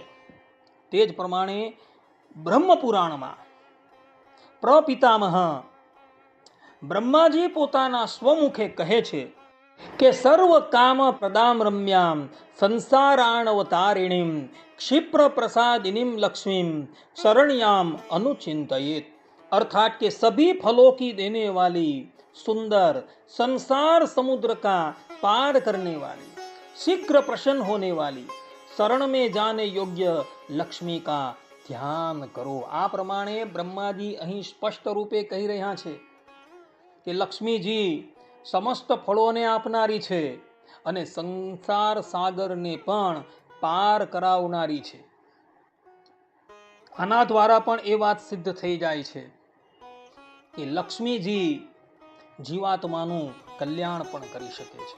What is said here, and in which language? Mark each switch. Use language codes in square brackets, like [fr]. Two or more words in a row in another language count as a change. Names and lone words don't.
[gu] તે જ પ્રમાણે બ્રહ્મપુરાણમાં પ્રપિતામહ બ્રહ્માજી પોતાના સ્વમુખે કહે છે કે [sa] સર્વ કામ પ્રદામ રમ્યામ સંસારાણવતારિણીમ ક્ષિપ્ર પ્રસાદિનીમ લક્ષ્મીમ शरण्याम अनुचिंतयेत. [hi] अर्थात के सभी फलों की देने वाली सुंदर संसार समुद्र का पार करने वाली शीघ्र प्रसन्न होने वाली शरण में जाने योग्य लक्ष्मी का [gu] ધ્યાન કરો. આ પ્રમાણે બ્રહ્માજી અહીં સ્પષ્ટ રૂપે કહી રહ્યા છે કે લક્ષ્મીજી સમસ્ત ફળોને આપનારી છે અને સંસાર સાગરને પણ પાર કરાવનારી છે. આના દ્વારા પણ એ વાત સિદ્ધ થઈ જાય છે કે લક્ષ્મીજી જીવાત્માનું કલ્યાણ પણ કરી શકે છે.